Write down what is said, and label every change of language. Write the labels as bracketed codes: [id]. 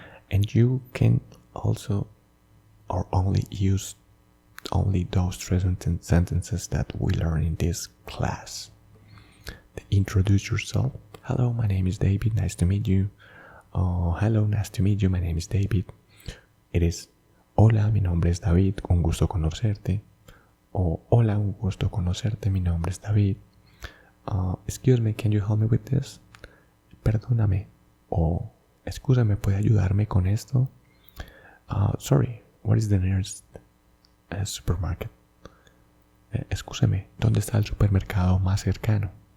[en] And you can also or only use only those 3 sentences that we learn in this class. Introduce yourself. Hello, my name is David, nice to meet you. Oh, hello, nice to meet you, my name is David. It is, [es] hola, mi nombre es David, un gusto conocerte. O hola, un gusto conocerte, mi nombre es David. [en] Excuse me, can you help me with this? [es] Perdóname. O excúsame, ¿puede ayudarme con esto? [en] Sorry, what is the nearest supermarket? [es] Excúsame, ¿dónde está el supermercado más cercano?